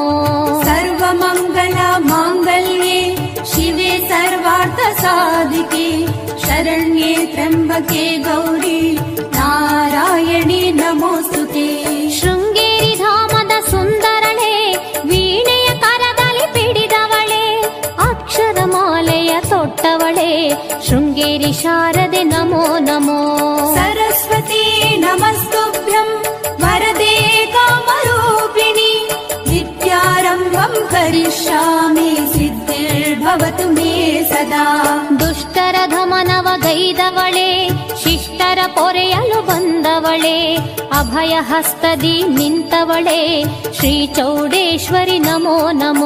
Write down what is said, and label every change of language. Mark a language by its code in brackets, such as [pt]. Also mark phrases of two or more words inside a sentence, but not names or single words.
[sa] ಸರ್ವಮಂಗಳ ಮಾಂಗಲ್ಯೆ ಶಿವೆ ಸರ್ವಾರ್ಥ ಸಾಧಿಕೆ ಶರಣ್ಯೆ ತ್ರ್ಯಂಬಕೆ ಗೌರಿ ನಾರಾಯಣಿ ನಮೋಸ್ತುತೆ। [kn] ಶೃಂಗೇರಿ ಧಾಮದ ಸುಂದರಳೆ ವೀಣೆಯ ಕರದಲ್ಲಿ ಪಿಡಿದವಳೆ ಅಕ್ಷರ ಮಾಲೆಯ ತೊಟ್ಟವಳೆ ಶೃಂಗೇರಿ ಶಾರದೆ ನಮೋ ನಮೋ। [sa] सरस्वती नमस्तुभ्यं वरदे कामरूपिणि विद्यारम्भं करिष्यामि सिद्धिर्भवतु मे सदा। [kn] ದುಷ್ಟರ ಧಮನವ ಗೈದವಳೆ ಶಿಷ್ಟರ ಪೊರೆಯಲು ಬಂದವಳೆ ಅಭಯ ಹಸ್ತದಿ ನಿಂತವಳೆ ಶ್ರೀ ಚೌಡೇಶ್ವರಿ ನಮೋ ನಮೋ।